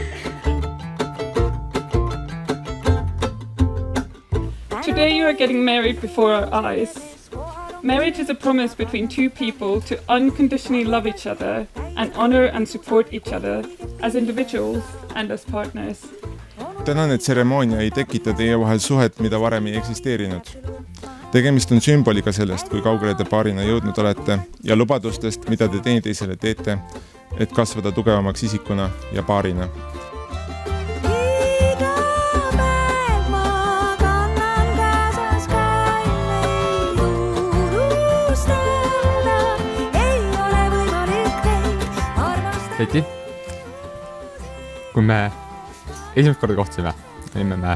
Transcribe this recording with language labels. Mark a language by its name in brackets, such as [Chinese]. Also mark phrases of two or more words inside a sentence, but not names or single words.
[English] Today you are getting married before our eyes. Marriage is a promise between two people to unconditionally love each other and honor and support each other as individuals and as partners. [Estonian] Tänane tseremoonia ei tekita teie vahel suhet, mida varem ei eksisteerinud. Tegemist on sümboliga sellest, kui kaugele te paarina jõudnud olete ja lubadustest, mida te teineteisele teete, et kasvada tugevamaks isikuna ja paarina. Peti, kui me esimest korda kohtusime, olime me